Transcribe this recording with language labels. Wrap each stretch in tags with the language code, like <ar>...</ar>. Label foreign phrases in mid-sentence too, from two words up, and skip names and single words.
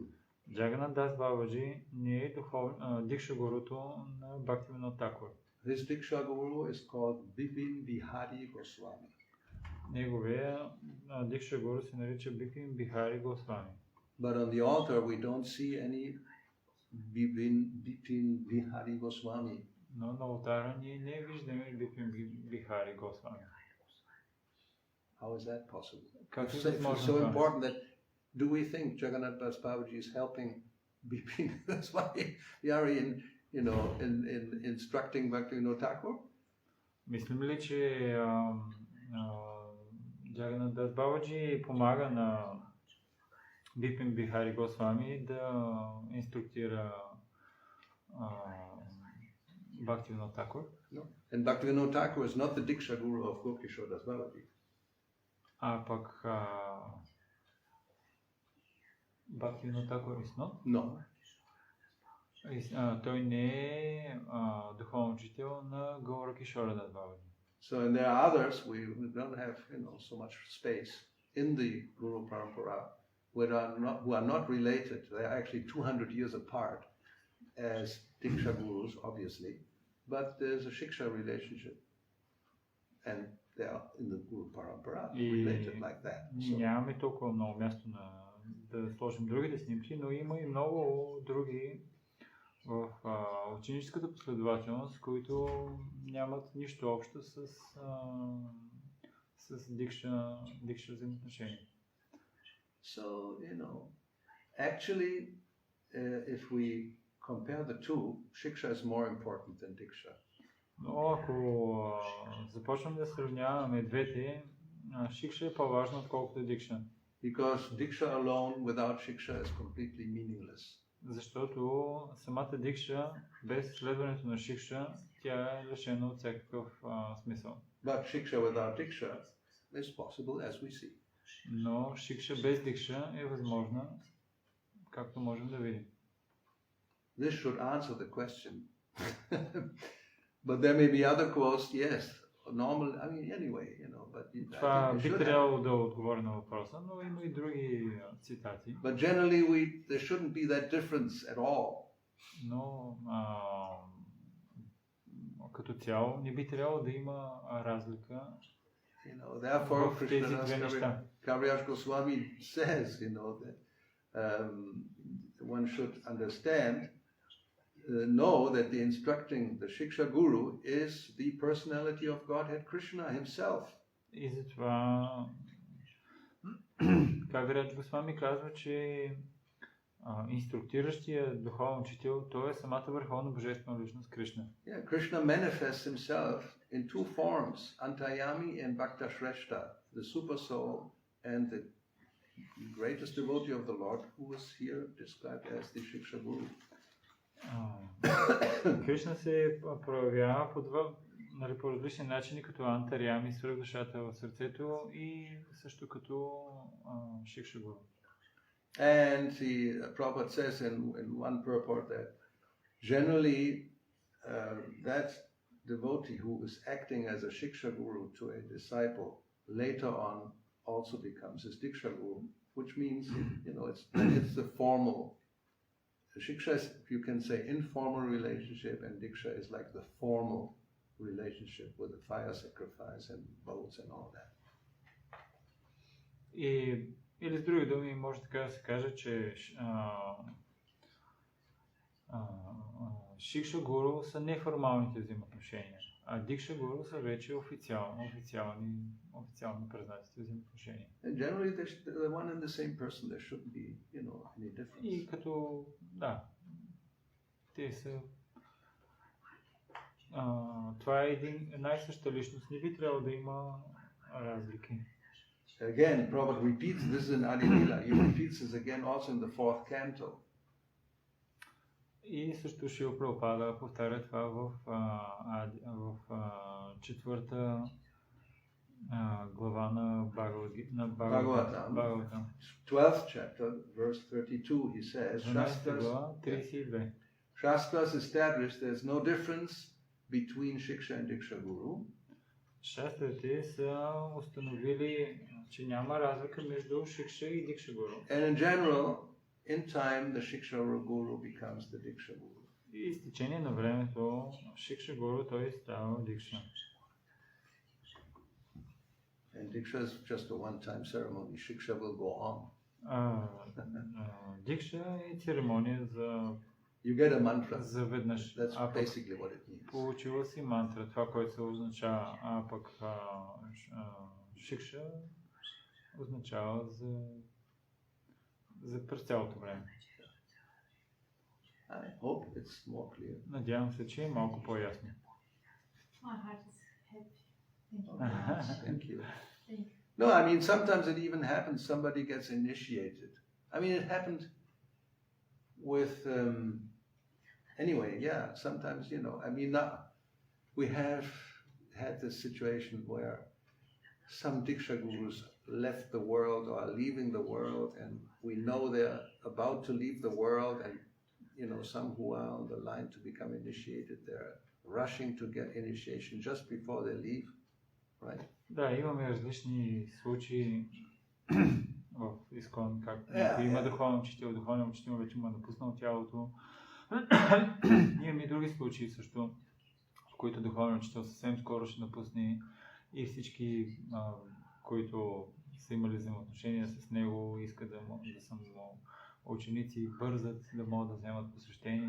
<bg>Jagannath Das Babaji не е Дикша Гуруто на Бхактивинода Такур.</bg> <en>His Diksha Guru is called Bipin Bihari Goswami.</en> <bg>Неговия Дикша Гуру се нарича Бипин Бихари Госвами.</bg> <en>But on the altar we don't see any Bipin Bihari Goswami.</en> <bg>Но на ултара ние не виждаме Бипин Бихари Госвами.</bg> <en>How is that possible?</en> <bg>Как</bg> <en>It's so important that do we think Jagannath Das Babaji is helping Bipin Goswami in instructing Bhaktivinoda Thakur?</en> <bg>Мислим ли, че Jagannath Das Babaji помага на Бипин Бихари Госвами да инструктира Bhaktivinoda Thakur?</bg> <en>No. And Bhaktivinoda Thakur is not the Diksha Guru of Gopkishore Das Babaji.</en> <bg>А пък Bhaktivinoda Thakur</bg> <en>is not? No.</en> <bg>Той не е духовен учител на Гауравани Das Babaji.</bg> <en>So, and there are others, we don't have, so much space in the Guru Parampara who are not related. They are actually 200 years apart as Diksha Gurus, obviously, but there's a Shiksha relationship. And they are in the Guru Parampara related like that.</en> <bg>Нямаме толкова много място да сложим другите снимки, но има и много други в ученическата последователност, които нямат нищо общо с Дикша взаимоотношения.</bg> <en>So, actually, if we compare the two, Shiksha is more important than Diksha.</en> <bg>Но ако започнем да сравняваме двете, шикша е по-важно, отколкото дикша.</bg> <en>Because diksha alone without shiksha is completely meaningless.</en> <bg>Защото самата дикша, без следването на шикша, тя е лишена от всякакъв смисъл.</bg> <en>But shiksha without diksha is possible, as we see.</en> <bg>Но шикша без дикша е възможна, както можем да видим.</bg> <en>This should answer the question. But there may be other quotes, yes, normal, I mean, anyway, but</en> <bg>Това</bg> <en>I think</en> <bg>би</bg> <en>we should have.</en> <bg>трябвало да отговори на въпроса, но има и други цитати.</bg> <en>But generally, there shouldn't be that difference at all.</en> <bg>Но като цяло не би трябвало да има разлика</bg> <en>Therefore,</en> <bg>в тези две неща.</bg> <en>Kaviraj Goswami says, that one should understand, know that the instructing the Shiksha Guru is the personality of Godhead Krishna himself.</en> <bg>И затова Кавираджа Госвами казва, че инструктиращия духовен учител, той е самата върховна божествена личност Кришна.</bg> <en>Yeah, Krishna manifests himself in two forms, Antayami and Bhakta Shrestha, the super soul and the greatest devotee of the Lord, who is here described as the Shiksha Guru.</en> <bg>Кришна се проявява по различни начини, като Антарями, свръхдушата в сърцето и също като Шикша Гуру.</bg> <en>And Prabhupada says in one purport that generally that devotee who is acting as a Shiksha Guru to a disciple later on also becomes his Diksha Guru, which means, it's the formal. Shiksha is, you can say, informal relationship, and Diksha is like the formal relationship with the fire sacrifice and vows and all that.</en> <bg>Или с други думи, може така да се каже, че Шикша Гуру са неформалните взаимоотношения, а Дикша Гуру са вече официално признатите взаимоотношения.</bg> <en>And generally they're one and the same person, there shouldn't be, any difference.</en> <bg>И като, те са това е една и съща личност, не би трябвало да има разлики.</bg> <en>Again, Prabhupada repeats this in Adi Lila. He repeats this again also in the 4th canto.</en> <bg>И също Шрила Прабхупада повтаря това в четвърта глава на Бхагаватам.</bg> <en>12th chapter, verse 32, he says, Shastras established there's no difference between Shiksha and Diksha Guru.</en> <bg>Шастрите са установили, че няма разлика между Шикша и Дикша Гуру.</bg> <en>And in general, in time, the Shiksha Guru becomes the Diksha Guru.</en> <bg>И с течение на времето, Шикша Гуру той става Дикша.</bg> <en>And Diksha is just a one-time ceremony. Shiksha will go on.</en> <bg>Дикша е церемония за</bg> <en>You get a mantra.</en> <bg>Заведнъж.</bg> <en>That's basically what it means.</en> <bg>Получила си мантра, това, което се означава, а пък Шикша означава за през цялото време.</bg> <en>I hope it's more clear.</en> <bg>Надявам се, че е малко по-ясно.</bg> <en>My heart is happy. Thank you. No, I mean, sometimes it even happens, somebody gets initiated. I mean, it happened with, anyway, yeah, sometimes, I mean, we have had this situation where some Diksha Gurus left the world or are leaving the world, and we know they're about to leave the world, and, some who are on the line to become initiated, they're rushing to get initiation just before they leave, right?</en> <bg>Да, имаме различни случаи в Искон, както има духовен учител вече му е напуснал тялото. Имаме и други случаи също, в които духовен учител съвсем скоро ще напусне и всички, които са имали взаимоотношения с него, искат да са му ученици, бързат да могат да вземат посвещение.</bg>